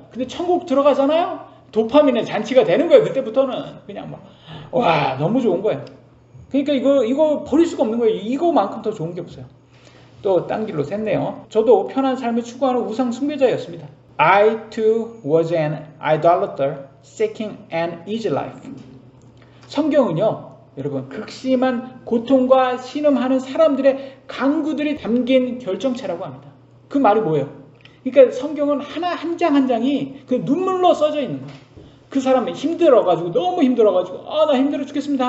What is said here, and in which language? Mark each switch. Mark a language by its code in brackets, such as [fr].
[ko] 근데 천국 들어가잖아요. 도파민의 잔치가 되는 거예요. 그때부터는 그냥 너무 좋은 거예요. 그러니까 이거 버릴 수가 없는 거예요. 이거만큼 더 좋은 게 없어요. 또 딴 길로 샜네요. 저도 편한 삶을 추구하는 우상 숭배자였습니다. [en] I too was an idolater seeking an easy life. [ko] 성경은요, 여러분 극심한 고통과 신음하는 사람들의 간구들이 담긴 결정체라고 합니다. 그 말이 뭐예요? 그러니까 성경은 한 장 한 장이 그 눈물로 써져 있는 거예요. 그 사람이 힘들어가지고 너무 힘들어가지고 나 힘들어 죽겠습니다.